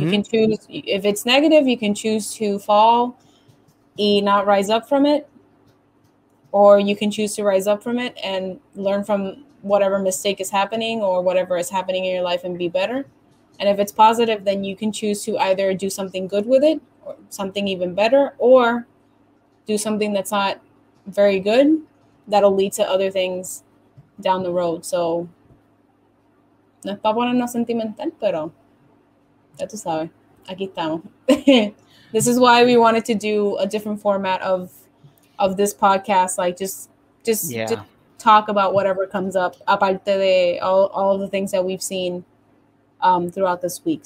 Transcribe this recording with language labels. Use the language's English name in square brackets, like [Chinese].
[English] You can choose, if it's negative, you can choose to fall and not rise up from it, or you can choose to rise up from it and learn from whatever mistake is happening or whatever is happening in your life and be better. And if it's positive, then you can choose to either do something good with it or something even better, or do something that's not very good that'll lead to other things down the road. [Spanish] So no es para ponernos sentimental, pero ya tú sabes, aquí estamos. [English] This is why we wanted to do a different format of this podcast, like just talk about whatever comes up, [Spanish] aparte de [English] all the things that we've seen throughout this week.